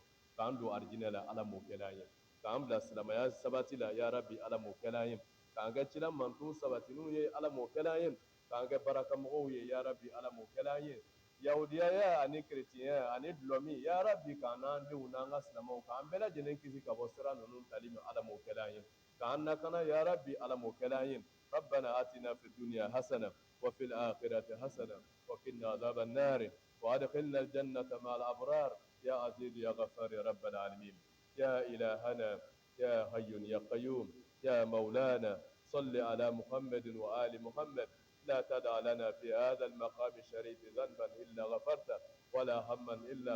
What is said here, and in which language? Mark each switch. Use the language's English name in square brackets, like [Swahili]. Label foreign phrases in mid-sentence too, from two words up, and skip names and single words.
[Bambara] k'an don arijinɛ la ala m'o kɛla an ye k'an bila silamɛya sabati la [Arabic] يا رب [Bambara] ala m'o kɛla an ye k'an kɛ cila manton sabatiniw ye ala m'o kɛla an ye k'an kɛ barakamɔgɔw ye [Arabic] يا رب [Bambara] ala m'o kɛla an ye yahudiyaya ani kerecɛnya ani dulɔmi [Arabic] يا رب [Bambara] k'an n'an denw n'an ka silamɛw k'an bɛɛ lajɛlen kisi ka bɔ sira ninnu tali ma ala m'o kɛla an ye k'an lakana [Arabic] يا رب [Bambara] ala m'o kɛla an ye [Arabic] ربنا آتنا في الدنيا حسنة وفي الآخرة حسنة وقنا عذاب النار وأدخلنا الجنة مع الأبرار يا عزيز يا غفار يا رب العالمين يا إلهنا يا حي يا قيوم يا مولانا صل على محمد وآل محمد لا تدع لنا في هذا المقام الشريف ذنبا إلا غفرته ولا هما إلا